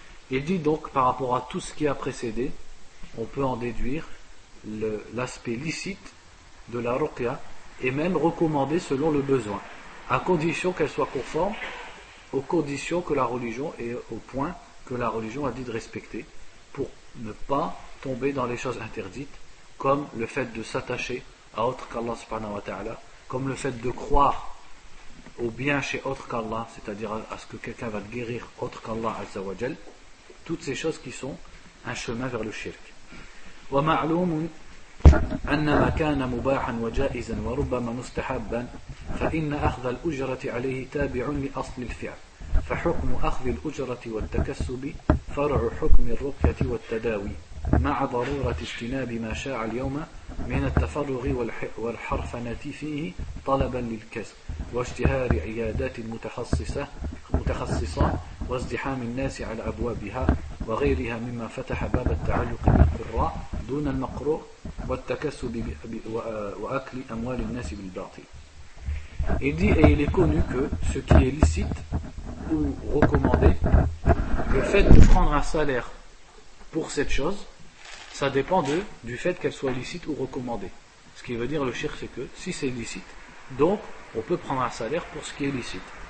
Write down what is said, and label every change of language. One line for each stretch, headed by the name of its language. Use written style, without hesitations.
French: Il dit donc par rapport à tout ce qui a précédé, on peut en déduire l'aspect licite de la ruqya et même recommandé selon le besoin, à condition qu'elle soit conforme aux conditions que la religion et au point que la religion a dit de respecter, pour ne pas tomber dans les choses interdites, comme le fait de s'attacher à autre qu'Allah subhanahu wa ta'ala, comme le fait de croire au bien chez autre qu'Allah, c'est-à-dire à ce que quelqu'un va te guérir autre qu'Allah azza wa jal, toutes ces choses qui sont un chemin vers le shirk.
Arabic: ومعلوم أن ما كان مباحا وجائزا وربما مستحبا فإن أخذ الأجرة عليه تابع لأصل الفعل فحكم أخذ الأجرة والتكسب فرع حكم الرقية والتداوي مع ضرورة اجتناب ما شاع اليوم من التفرغ والحرفنة فيه طلبا للكسب واشتهار عيادات متخصصة وازدحام الناس على أبوابها وغيرها مما فتح باب التعلق بالقراء دون المقروء والتكسب وأكل أموال الناس بالباطل.
French: Il dit, et il est connu que ce qui est licite ou recommandé, le fait de prendre un salaire pour cette chose, ça dépend du fait qu'elle soit licite ou recommandée. Ce qui veut dire le shirk, c'est que si c'est licite, donc on peut prendre un salaire pour ce qui est licite.